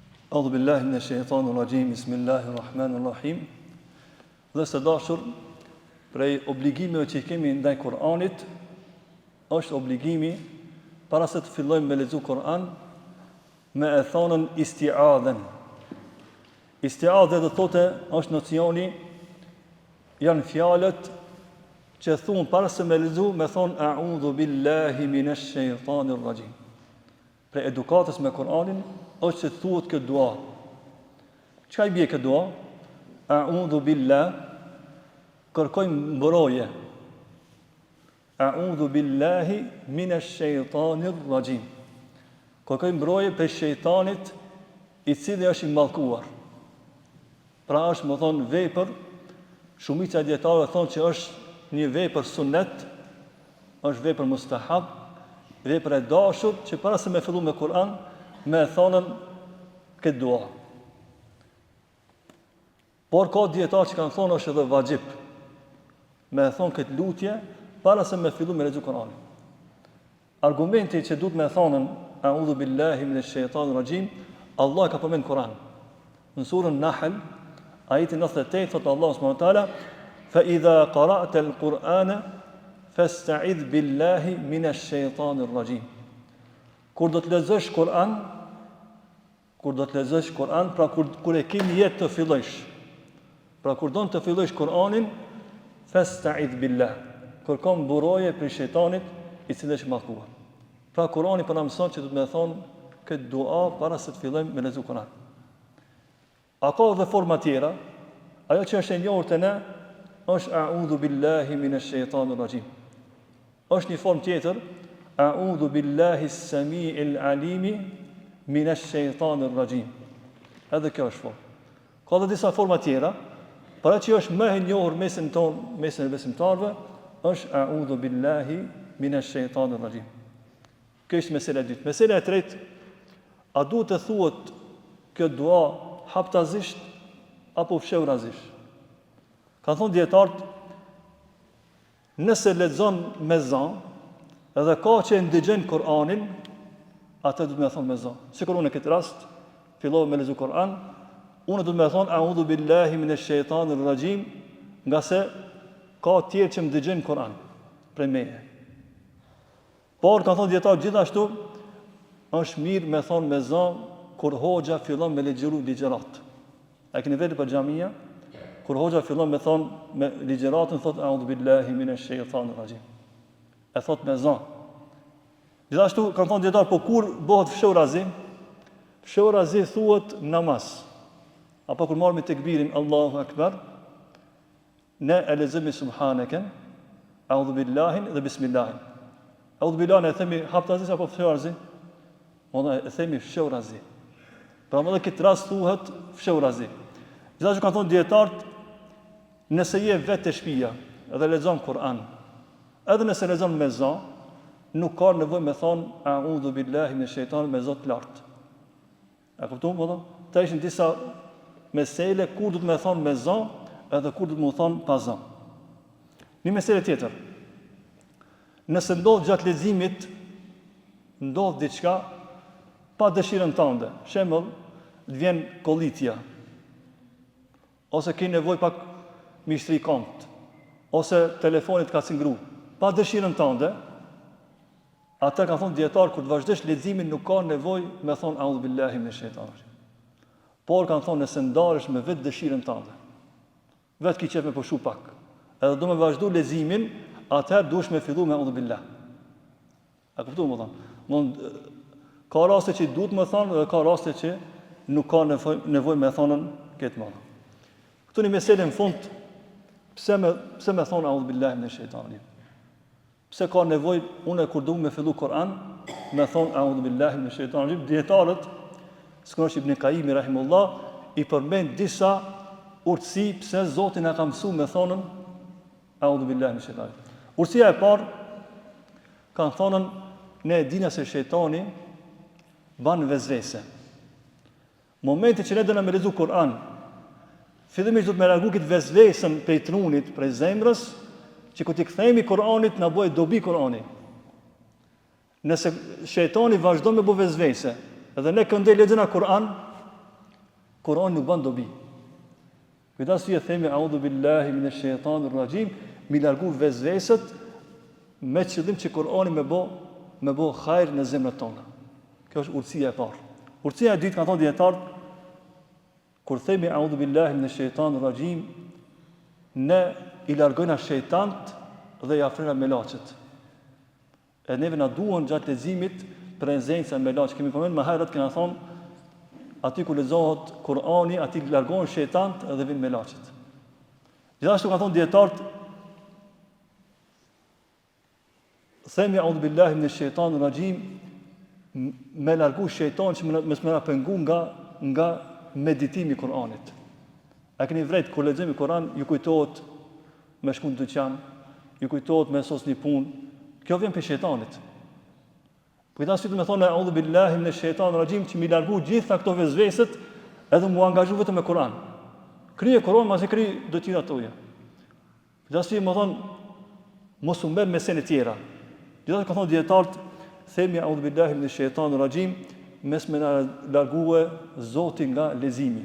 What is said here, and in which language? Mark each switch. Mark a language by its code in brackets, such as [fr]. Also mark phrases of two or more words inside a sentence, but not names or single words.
[ar] أعوذ بالله من الشيطان الرجيم. بسم الله الرحمن الرحيم. [sq] Dhe së dashur, prej obligimeve që i kemi ndaj Kur'anit, është obligimi para se të fillojmë me lexu Kur'an, me e thonën isti'adhen. Isti'adhe do thotë është nocioni, janë fjalët që thunë para se me lexu, me thonë [ar] أعوذ بالله من الشيطان الرجيم. [sq] Prej edukatës me Kur'anin është që thuhet këtë dua. Çka i bie këtë dua? [ar] أعوذ بالله, [sq] kërkojmë mbrojtje. [ar] أعوذ بالله من الشيطان الرجيم. [sq] Kërkojmë mbrojtje prej shejtanit i cili është i mallkuar. Pra është, më thonë, vepër, shumica e dietarëve thonë që është një vepër sunnet, është vepër mustahab, vepër e dashur që para se me fillu me Kur'an, me thonën këtë dua. Por ka dietarë që kanë thonë është edhe vajib, me thonë këtë lutje para se me fillu me lexu Kur'anin. Argumenti që duhet me thonën [ar] أعوذ بالله من الشيطان الرجيم, [sq] Allah ka përmend Kur'an. Në surën Nahl, ajeti 98, thotë [ar] الله سبحانه وتعالى: "فإذا قرأت القرآن فاستعذ بالله من الشيطان الرجيم." [sq] Kur do të lexosh Kur'an, pra kur e ke jetë të fillojsh. Pra kur don të fillojsh Kur'anin, [ar] فاستعذ بالله. [sq] Kërkon mbrojtje prej shejtanit i cili është i mallkuar. Pra Kur'ani po na mëson që do të më thonë këtë dua para se të fillojmë me lexu Kur'an. A ka dhe forma tjera? Ajo që është e njohur te ne është [ar] أعوذ بالله من الشيطان الرجيم. [sq] Është një formë tjetër, [ar] أعوذ بالله السميع العليم من الشيطان الرجيم. [sq] Edhe kjo është formë. Ka dhe disa forma tjera, por ajo që është më e njohur mesin e besimtarëve është [ar] أعوذ بالله من الشيطان الرجيم. [sq] Kjo është mesela e dytë. Mesela e tretë, a duhet të thuhet kjo dua haptazisht apo fshehurazisht? Ka thonë dietarët, nëse lexon me zan, edhe ka që e ndëgjon Kur'anin, atë duhet me thonë me zan. Sikur unë në këtë rast fillova me lexu Kur'an, unë duhet me thonë [ar] أعوذ بالله من الشيطان الرجيم, [sq] nga se ka tjerë që më dëgjojnë Kur'an prej meje. Por ka thonë dietarët gjithashtu, është mirë me thonë me zan kur hoxha fillon me lexu ligjërat. A keni vetë për xhamia? Kur hoxha fillon me thonë me ligjëratën, thotë [ar] أعوذ بالله من الشيطان الرجيم. [sq] E thotë me zan. Gjithashtu kanë thonë dietar, po kur bëhet fshehurazi? Fshehurazi thuhet namaz. Apo kur marrim tekbirin [ar] الله أكبر, [sq] ne e lexojmë [ar] سبحانك، أعوذ بالله [sq] dhe bismillah. [ar] أعوذ بالله [sq] e themi haptazi apo fshehurazi? Ona e themi fshehurazi. Pra më dhe këtë rast thuhet fshehurazi. Gjithashtu kanë thonë dietarët, nëse je vetë të shtëpia dhe lexon Kur'an, edhe nëse lexon me zan, nuk ka nevojë me thonë [ar] أعوذ بالله من الشيطان [sq] me zot lart. A kupton po? Ta ishin disa mesele kur duhet me thonë me zan, edhe kur duhet me thonë pa zan. Një mesele tjetër. Nëse ndodh gjatë leximit, ndodh diçka pa dëshirën tënde. Shembull, të vjen kollitja, ose ke nevojë pak me shtri kont, ose telefonit ka cingru, pa dëshirën tënde, ata kanë thonë dietar, kur të vazhdosh leximin nuk ka nevojë me thonë [ar] أعوذ بالله من الشيطان الرجيم. [sq] Por kanë thonë nëse ndaresh me vetë dëshirën tënde, vetë ki qef me pushu pak, edhe do me vazhdu leximin, atëherë duhesh me fillu me [ar] أعوذ بالله. [sq] A kuptu më thonë? Ka raste që duhet me thonë, dhe ka raste që nuk ka nevojë me thonën këtë mëna. Këtu një meselë në fund, pse me thonë [ar] أعوذ بالله من الشيطان الرجيم? [sq] Pse ka nevojë unë kur duam me fillu Kur'an, me thonë [ar] أعوذ بالله من الشيطان الرجيم? [sq] Dietarët, sikur Ibn Qayyim rahimullah, i përmend disa urtësi pse Zoti na ka mësuar me thonën [ar] أعوذ بالله من الشيطان الرجيم. [sq] Urtësia e parë, kanë thonën, ne e dina se shejtani ban vezvese. Momenti që ne do na me lexu Kur'an, fillimisht do të më largu këtë vezvesën prej trunit, prej zemrës, që kur t'i kthehemi Kur'anit na bëhet dobi Kur'ani. Nëse shejtani vazhdon me bëj vezvese, edhe ne këndej lexojna Kur'an, Kurani nuk bën dobi. Këtë arsye themi [ar] أعوذ بالله من الشيطان الرجيم, [sq] mi largu vezveset me qëllim që Kurani me bë hajër në zemrat tona. Kjo është urtësia e parë. Urtësia e dytë ka thonë dietar, kur themi [ar] أعوذ بالله من الشيطان الرجيم, [sq] ne i largojna shejtant dhe i afrojna melaçet. E neve na duan gjatë leximit prezenca e melaç. Kemi përmendur më herët kena thonë aty ku lexohet Kurani, aty largohen shejtant dhe vijnë melaçet. Gjithashtu kanë thonë dietarët, themi [ar] أعوذ بالله من الشيطان الرجيم, [sq] me largu shejtan që mos më na pengu nga meditimi i Kuranit. A keni vërejt kur lexojmë Kur'an, ju kujtohet me shku në dyqan, ju kujtohet me sos një punë. Kjo vjen për shejtanit. Për këtë arsye do të thonë [ar] أعوذ بالله من الشيطان الرجيم, [sq] që mi largu gjitha këto vezveset edhe mu angazhu vetëm me Kur'an. Krije Kur'an, mos e krij detyrat tuaja. Për këtë arsye më thonë mos u merr me sene tjera. Gjithashtu ka thonë dietarët, themi [ar] أعوذ بالله من الشيطان الرجيم, [sq] mes me na largue Zoti nga leximi.